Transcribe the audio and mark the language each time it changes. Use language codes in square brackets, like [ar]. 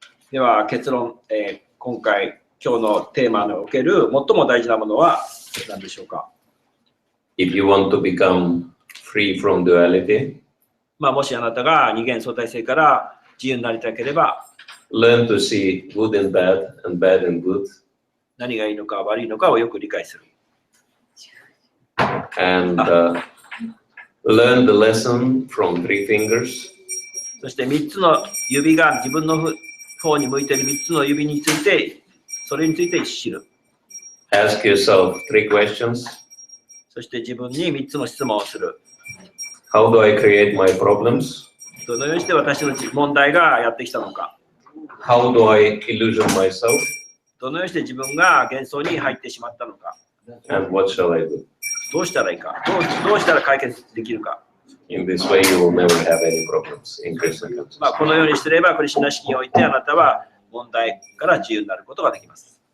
[ja] では結論、今日のテーマにおける最も大事なものは何でしょうか。 [en] If you want to become free from duality, [ja] もしあなたが二元相対性から自由になりたければ、 [en] learn to see good in bad and bad in good, [ja] 何がいいのか悪いのかをよく理解する。 [en] and learn the lesson from 3 fingers. [ja] そして3つの指が自分の方に向いている3つの指について、それについて知る。 [en] Ask yourself 3 questions. [ja] そして自分に3つの質問をする。 [en] How do I create my problems? [ja] どのようにして私の問題がやってきたのか。 [en] How do I illusion myself? [ja] どのようにして自分が幻想に入ってしまったのか。 [en] And what shall I do? [ja] どうしたらいいか。どうしたら解決できるか。 [en] In this way, you will never have any problems in Krishna consciousness. [ja] このようにすれば、クリシュナ式においてあなたは問題から自由になることができます。